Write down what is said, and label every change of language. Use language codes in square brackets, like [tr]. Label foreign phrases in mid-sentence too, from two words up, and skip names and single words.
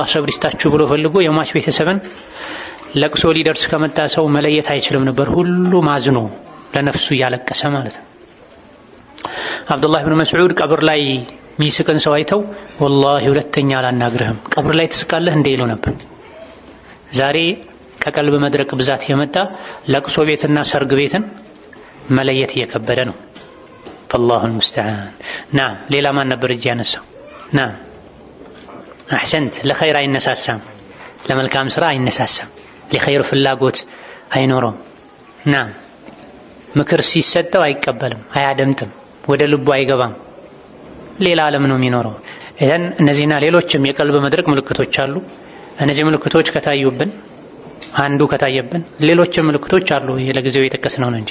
[am] ሰብር ይስጣችሁ ብሎ ፈልጎ የሟች ቤተሰብን ለቅሶ ሊደርስ ከመጣ ሰው መለየት አይችልም ነበር። ሁሉ ማዝኖ ለነፍሱ እያለቀሰ ማለት ነው። አብዱላህ ብን መስዑድ ቀብር ላይ ሚስቅን ሰው አይተው ወላሂ ሁለተኛ አላናግርህም ቀብር ላይ ትስቃለህ እንደ ይሉ ነበር። ዛሬ ከቀልብ መድረቅ ብዛት የመጣ ለቅሶ ቤትና ሰርግ ቤትን መለየት እየከበደ ነው። [ar] فالله المستعان. [am] نعم ሌላ ማን ነበር እጅ ያነሳው? [ar] نعم احسنت [am] ለኸይር አይነሳሳም፣ ለመልካም ስራ አይነሳሳም፣ ለኸይር ፍላጎት አይኖርም። نعم ምክር ሲሰጠው አይቀበልም፣ አያደምጥም፣ ወደ ልቡ አይገባም፣ ሌላ ዓለም ነው የሚኖረው። እዘን እነዚህና ሌሎችም የቀልብ መድረቅ ምልክቶች አሉ። እነዚህ ምልክቶች ከታዩብን አንዱ ከታየብን ሌሎችም ምልክቶች አሉ። ለጊዜው የጠቀስነው ነው እንጂ